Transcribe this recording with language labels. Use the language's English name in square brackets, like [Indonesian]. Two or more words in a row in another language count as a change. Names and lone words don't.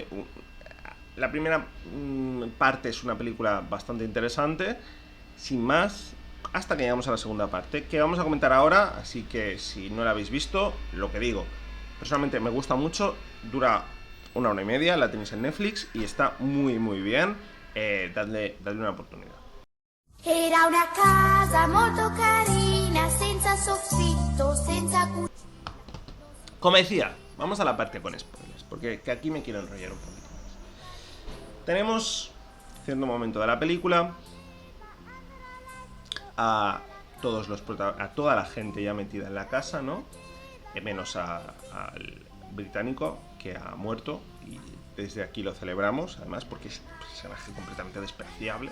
[Spanish] La primera parte es una película bastante interesante, sin más, hasta que llegamos a la segunda parte, que vamos a comentar ahora, así que si no la habéis visto, lo que digo, personalmente me gusta mucho, dura 1 hora y media, la tenéis en Netflix y está muy bien, dadle una oportunidad. [Italian] Era una casa molto carina, senza soffitto, senza... [Spanish] Como decía, vamos a la parte con spoilers, porque que aquí me quiero enrollar un poquito más. Tenemos cierto momento de la película a a toda la gente ya metida en la casa, ¿no? Menos al británico, que ha muerto, y desde aquí lo celebramos, además, porque es un personaje completamente despreciable.